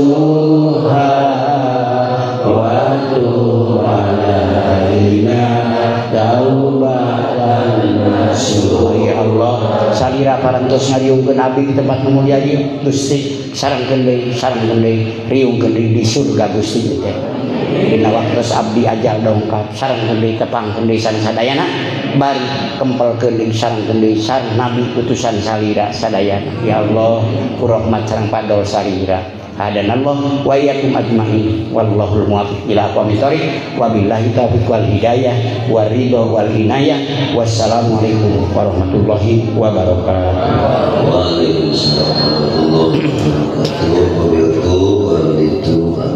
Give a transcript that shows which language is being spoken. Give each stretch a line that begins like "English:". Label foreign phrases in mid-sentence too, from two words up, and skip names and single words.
Arabic: وتب علينا توبة نصوحا. يا الله,
Sundanese: salira parantos ngariungkeun abdi di tempat nu mulia ieu Gusti, sarengkeun deui riungkeun deui di surga Gusti teh. Dina waktos abdi ajal dongkap sarengkeun deui tepangkeun deui sadayana bari kempelkeun deui sarengkeun deui sareng nabi utusan salira sadayana.
Arabic: يا الله,
Sundanese: ku rahmat sareng padol salira
Arabic: هدانا الله وإياكم أجمعين والله الموفق إلى أقوم الطريق وبالله التوفيق والهداية والرضا والعناية. والسلام عليكم ورحمة الله وبركاته. وعليكم السلام ورحمة الله وبركاته.